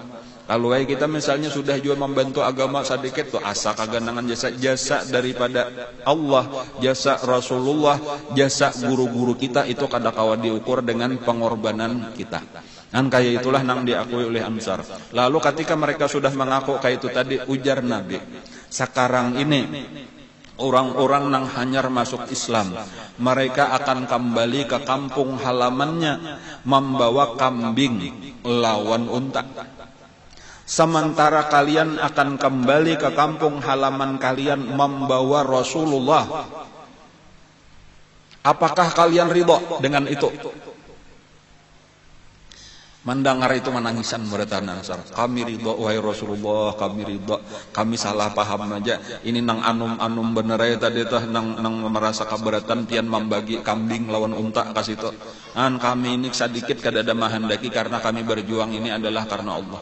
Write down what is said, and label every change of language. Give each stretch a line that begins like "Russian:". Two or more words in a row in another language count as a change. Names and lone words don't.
Indonesian: Kalau kita misalnya sudah juga membantu agama sedikit tuh asa kaganangan jasa daripada Allah, jasa Rasulullah, jasa guru-guru kita itu kada kawa diukur dengan pengorbanan kita. Kan kayak itulah nang diakui oleh Ansar. Lalu ketika mereka sudah mengaku kayak itu tadi, ujar Nabi, sekarang ini orang-orang nang hanyar masuk Islam, mereka akan kembali ke kampung halamannya membawa kambing lawan unta. Sementara kalian akan kembali ke kampung halaman kalian membawa Rasulullah. Apakah kalian ridho dengan itu? Mendengar itu menangisan beratan Ansar. Kami ridho wahai Rasulullah, kami ridho. Kami salah paham aja.
Banjar: Ini nang anum bener ya tadi tuh nang merasa keberatan pian membagi kambing lawan unta kasih tuh.
Indonesian: Kami ini sedikit kadada mahandaki karena kami berjuang ini adalah karena Allah.